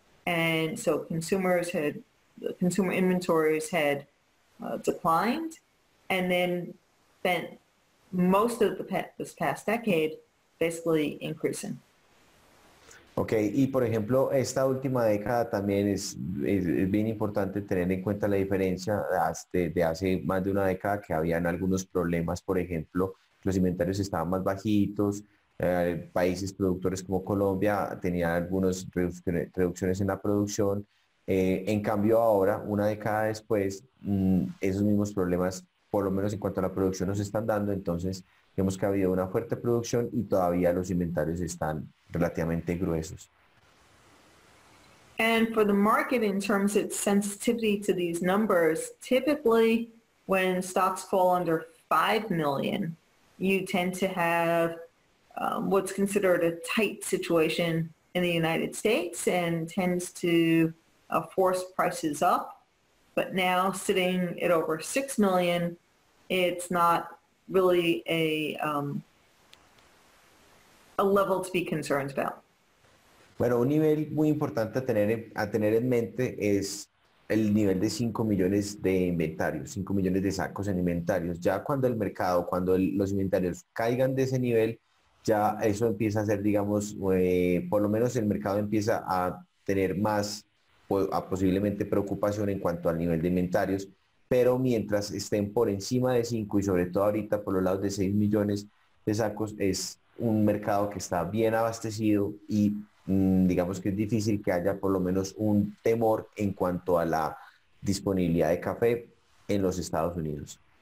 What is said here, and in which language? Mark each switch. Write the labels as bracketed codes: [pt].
[en] And so consumer inventories had declined, and then spent most of this past decade basically increasing. [es] Ok, y por ejemplo, esta última década también es bien importante tener en cuenta la diferencia de hace más de una década, que habían algunos problemas. Por ejemplo, los inventarios estaban más bajitos, países productores como Colombia tenían algunas reducciones en la producción. En cambio ahora, una década después, esos mismos problemas, por lo menos en cuanto a la producción, nos están dando. Entonces vemos que ha habido una fuerte producción y todavía los inventarios están relativamente gruesos. [en] And for the market, in terms of its sensitivity to these numbers, typically when stocks fall under 5 million, you tend to have what's considered a tight situation in the United States, and tends to force prices up. But now sitting at over 6 million, it's not really a level to be concerned about. [es] Bueno, un nivel muy importante a tener en mente es el nivel de 5 millones de inventarios, 5 millones de sacos en inventarios. Ya cuando el mercado, los inventarios caigan de ese nivel, ya eso empieza a ser, digamos, por lo menos el mercado empieza a tener más, posiblemente preocupación en cuanto al nivel de inventarios, pero mientras estén por encima de 5 y sobre todo ahorita por los lados de 6 millones de sacos, es un mercado que está bien abastecido y digamos que es difícil que haya por lo menos un temor en cuanto a la disponibilidad de café en los Estados Unidos.